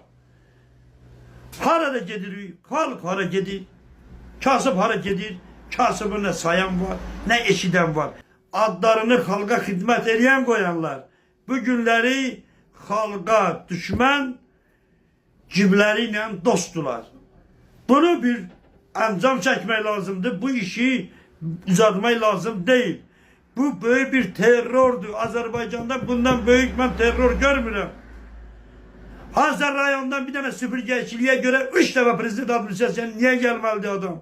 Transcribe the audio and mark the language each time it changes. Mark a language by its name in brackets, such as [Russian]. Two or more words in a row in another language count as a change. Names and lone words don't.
[Azerbaijani] Harada gedirik, xalq hara gedir, kasıb hara gedir, kasıbı nə sayan var, nə eşidən var. Adlarını xalqa xidmət edən qoyanlar, bu günləri xalqa düşmən, cibləri ilə dostdular. [Turkish] Bunu bir ancam çekmek lazımdı. Bu işi uzatmak lazım değil. Bu böyle bir terördür. Azerbaycan'da bundan büyük ben terör görmüyorum. Hazar rayonundan bir tane süpürgeciliğe göre 3 defa prezident administrasyonu niye gelmedi adam?